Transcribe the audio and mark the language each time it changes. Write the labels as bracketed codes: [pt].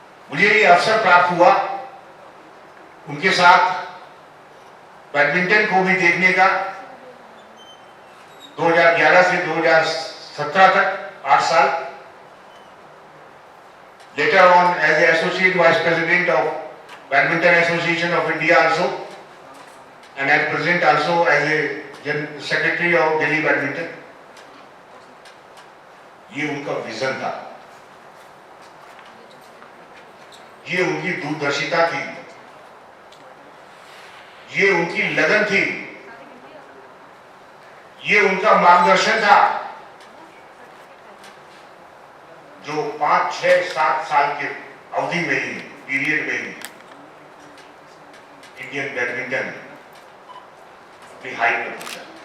[hi] मुझे ये अवसर प्राप्त हुआ उनके साथ बैडमिंटन को भी देखने का 2011 से 2017 तक 8 साल. [en] Later on as the Associate Vice President of Badminton Association of India also, and at present also as a Secretary of Delhi Badminton. [hi] ये उनका विजन था, ये उनकी दूरदर्शिता थी, ये उनकी लगन थी, ये उनका मार्गदर्शन था, जो 5, 6, 7 साल के अवधि में ही, पीरियड में ही इंडियन बैडमिंटन अपनी हाइट पर पहुंचा.